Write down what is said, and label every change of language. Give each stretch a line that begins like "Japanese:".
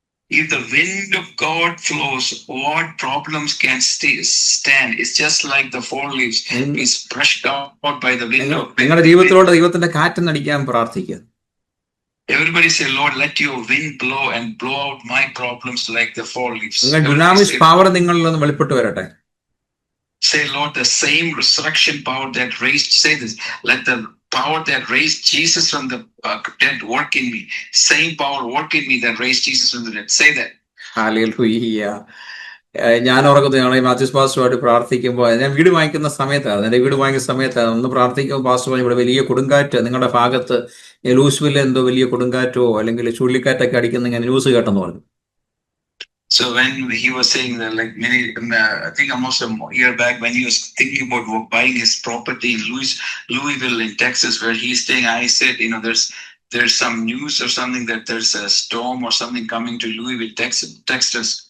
English: If the wind of God flows, what problems can stand? It's just like the fall leaves is brushed out by the wind of God.
Malayalam: നിങ്ങളുടെ ജീവിതത്തിലോട്ട് ദൈവത്തിന്റെ കാറ്റടിക്കാൻ പ്രാർത്ഥിക്കുക.
English: Everybody say, Lord, let your wind blow and blow out my problems like the fall leaves.
Malayalam: ഡുനാമിസ് power നിങ്ങളിൽ നിന്ന് വെളിപ്പെട്ടു വരട്ടെ.
English: Say, Lord, the same resurrection power that raised, say this, let the power that raised Jesus from the dead work in me. Same power work in me that raised Jesus from the dead. Say that.
Malayalam: Hallelujah. ഞാൻ ഓർക്കുന്നത്, ഞങ്ങൾ ഈ മാത്യൂസ് പാസ്റ്ററുമായിട്ട് പ്രാർത്ഥിക്കുമ്പോൾ, ഞാൻ വീട് വാങ്ങിക്കുന്ന സമയത്താണ്, എൻ്റെ വീട് വാങ്ങിക്കുന്ന സമയത്താണ് ഒന്ന് പ്രാർത്ഥിക്കുമ്പോൾ പാസ്റ്റർ പറഞ്ഞു, ഇവിടെ വലിയ കൊടുങ്കാറ്റ് നിങ്ങളുടെ ഭാഗത്ത്, ലൂസ്വിൽ എന്തോ വലിയ കൊടുങ്കാറ്റോ അല്ലെങ്കിൽ ചുഴലിക്കാറ്റൊക്കെ അടിക്കുന്ന ഞാൻ ന്യൂസ് കേട്ടെന്ന് പറഞ്ഞു.
English: So when he was saying that, like many, I think almost a year back, when he was thinking about buying his property in Louisville in Texas, where he's staying, I said, there's some news or something that there's a storm or something coming to Louisville, Texas.